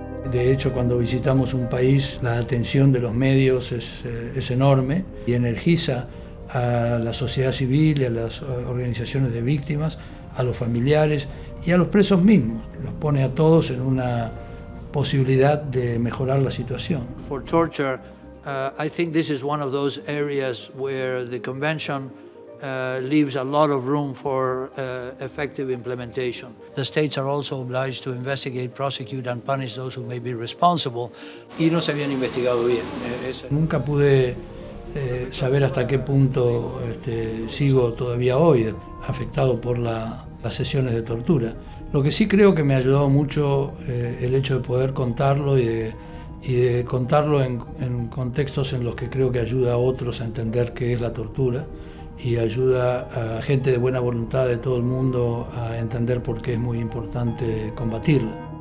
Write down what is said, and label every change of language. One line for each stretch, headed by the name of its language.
Spanish: De hecho, cuando visitamos un país, la atención de los medios es enorme y energiza a la sociedad civil y a las organizaciones de víctimas, a los familiares y a los presos mismos. Los pone a todos en una posibilidad de mejorar la situación.
English: For torture, I think this is one of those areas where the convention leaves a lot of room for effective implementation. The states are also obliged to investigate, prosecute and punish those who may be responsible.
Spanish: Y no se habían investigado bien. Nunca pude saber hasta qué punto sigo todavía hoy afectado por las sesiones de tortura. Lo que sí creo que me ha ayudado mucho el hecho de poder contarlo y de contarlo en contextos en los que creo que ayuda a otros a entender qué es la tortura y ayuda a gente de buena voluntad de todo el mundo a entender por qué es muy importante combatirla.